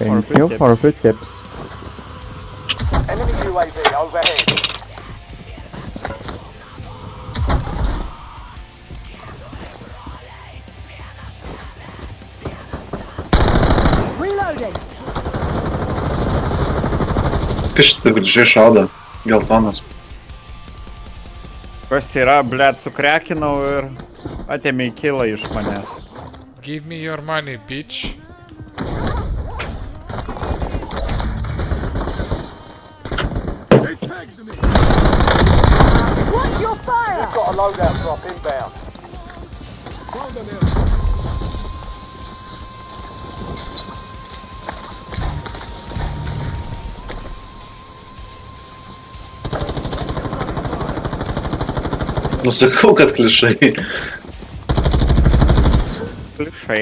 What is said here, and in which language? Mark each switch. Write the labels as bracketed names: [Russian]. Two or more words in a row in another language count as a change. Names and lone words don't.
[English] Thank for the tips. Enemy UAV overhead. Reloading. [Lithuanian] Kas šitą grįžai šauda? Geltonas. Kas yra, blėt, sukrekinau ir atėmė kilą iš manęs. [English] Give me your money, bitch. Watch your fire! We've got a loadout drop inbound. [Lithuanian] Nusakau, kad klišai. Klišai.